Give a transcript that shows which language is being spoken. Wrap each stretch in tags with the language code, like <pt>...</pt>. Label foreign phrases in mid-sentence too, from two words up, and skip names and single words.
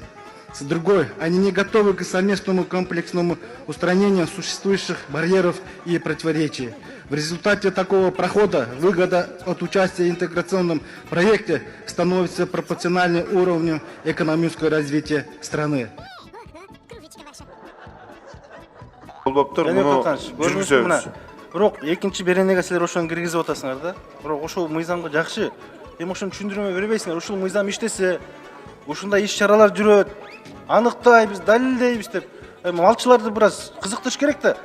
<ru>С другой, они не готовы к совместному комплексному устранению существующих барьеров и противоречий. В результате такого прохода выгода от участия в интеграционном проекте становится пропорциональной уровню экономического развития страны.</ru> <ky>Бирок экинчи беренеге силер ошону киргизип атасыңар да. Бирок ошол мыйзамга жакшы. Эми ошону түшүндүрмө бербейсиңер. Ушул мыйзам иштесе, ушундай иш-чаралар жүрөт. Аныктайбыз, далилдейбиз деп. Малчыларды бир аз кызыктырыш керек да.</ky>